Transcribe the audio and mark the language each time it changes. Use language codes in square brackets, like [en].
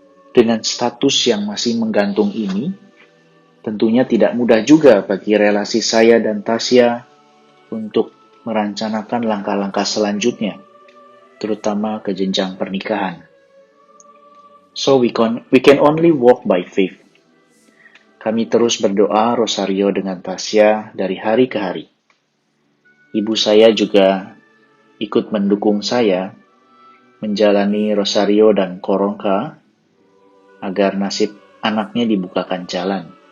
[id] Dengan status yang masih menggantung ini, tentunya tidak mudah juga bagi relasi saya dan Tasya untuk merencanakan langkah-langkah selanjutnya, terutama ke jenjang pernikahan. [en] So we can only walk by faith. [id] Kami terus berdoa rosario dengan Tasya dari hari ke hari. Ibu saya juga ikut mendukung saya menjalani rosario dan koronka agar nasib anaknya dibukakan jalan.